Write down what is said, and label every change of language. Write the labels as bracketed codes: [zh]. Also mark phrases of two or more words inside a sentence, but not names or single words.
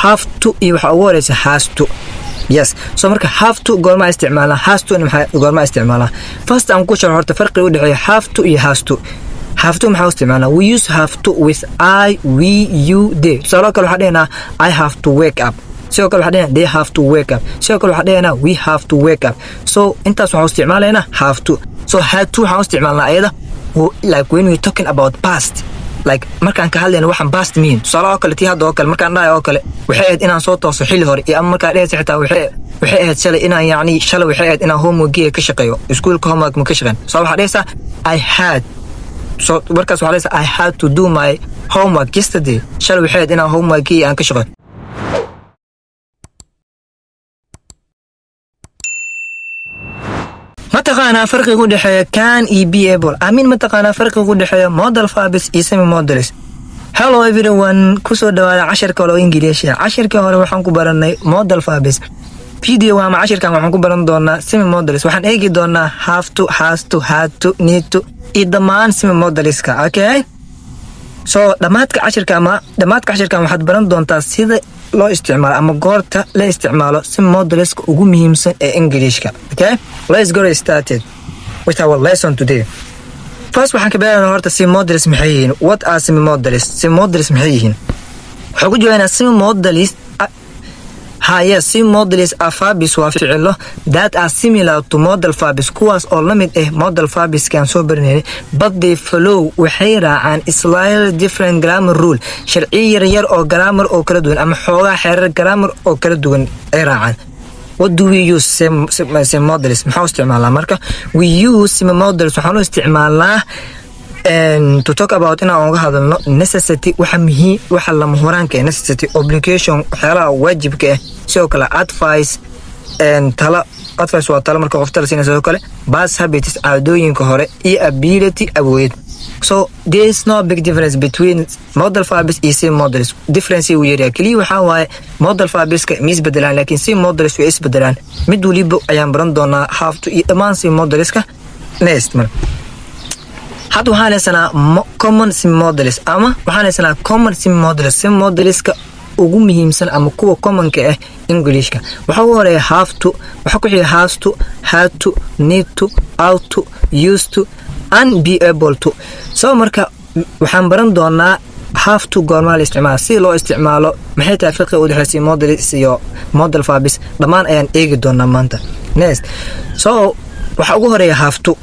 [en] have to [so] iyo waxa ugu horeysa [en] has to. Yes, so marka have to [so] goorma isticmaalaa, [en] has to [so] maxay goorma isticmaalaa. First aan ku sharaxo horta farqiga u dhaxeeya [en] have to [so] iyo [en] has to. Have to [so] maxaa isticmaalaa, [en] we use have to with I, we, you, they. [so] Sidoo kale waxaa dhahnaa [en] I have to wake up. [so] sidoo kale waxaa dhahnaa [en] they have to wake up. [so] sidoo kale waxaa dhahnaa [en] we have to wake up. [so] So intaas waxaa isticmaalaynaa [en] have to. So had to [so] waxaa isticmaalnaa ayada [en] like when we talking about past, like [so] markaan ka hadlayno waxaan [en] past mean. [so] Tusaale kale tii hadda oo kale markaan dhahay oo kale waxay ahayd inaan soo tooso xilli hore iyo ama markaan dhahaysa xitaa waxay ahayd shalay inaan yacni shalay waxay ahayd inaan homework ka shaqeeyo, iskuulka homework ma ka shaqeyn. So waxaa dhahaysaa [en] I had, [so] so markaas waxaa dhahaysaa [en] I had to do my homework yesterday. [so] shalay waxay ahayd inaan homework aan ka shaqeeyo. mataqaanaa farqiga u dhaxeeya can iyo [en] be able. [so] aamin mataqaanaa farqiga u dhaxeeya [en] modal verbs [so] iyo [en] semi modals. Hello everyone, [so] kusoo dhawaada casharka oo Ingiriisi. casharka hore waxaan ku baranay [en] modal verbs. [so] video ama casharkan waxaan ku baran doonaa [en] semi modals. [so] waxaan eegi doonaa [en] have to, has to, had to, need to [so] iyo dhammaan [en] semi modalska. [so] Okay, so dhamaadka casharkan waxaad baran doontaa sida loo isticmaalo ama goorta la isticmaalo [en] semi modalska [so] ugu muhiimsan ee Ingiriiska. [en] Okay, let's get started with our lesson today. [so] First waxaan ka bilaabanaa horta [en] semi modals [so] maxay yihiin. [en] What are semi modals? semi modals [so] maxay yihiin? waxaan ku joognaa [en] semi modals. Yes, semi modals are verbs [so] waa ficilo [en] that are similar to modal verbs, [so] kuwaas oo la mid ah [en] modal verbs [so] kan soo baranay, [en] but they follow [so] waxay raacaan [en] slightly different grammar rule, [so] sharci yar oo grammar oo kala duwan ama xoogaa xeerar grammar oo kala duwan ay raacaan. [en] What do we use semi modals? [so] maxaa isticmaalaa marka? [en] We use semi modals [so] waxaan isticmaalnaa [en] to talk about [so] inaan uga hadalno necessity, waxa muhiim, waxa lama huraanka [en] necessity, obligation, [so] waxyaalaha waajibka ah, sidoo kale advice tala. advice waa tala marka qof tala siinaysa. sidoo kale [en] past habits, [so] caadooyinka hore, iyo ability, awood. [en] So there is no big difference between modal verbs iyo semi modals. [so] difference uu yahay kaliya waxaa waaye [en] modal verbs [so] ka isbedelaan laakiin [en] semi modals [so] way isbedelaan. mid waliba ayaan baran doonaa have to iyo dhammaan semi modalska next mar. hadda waxaan haysanaa [en] common semi modals [so] ama waxaan haysanaa [en] common semi modals. [so] semi modalska ugu muhiimsan ama kuwa commonka ah Englishka waxa ugu horeeya have to, waxa ku xiga [en] has to, had to, need to, ought to, used to and be able to. [so] so marka waxaan baran doonaa have to goorma la isticmaalo, si loo isticmaalo, maxay tahay farqiga u dhaxaysa modals iyo modal verbs, dhammaan ayaan eegi doonaa maanta. [en] next, so [so] waxa ugu horeeya [en] have to.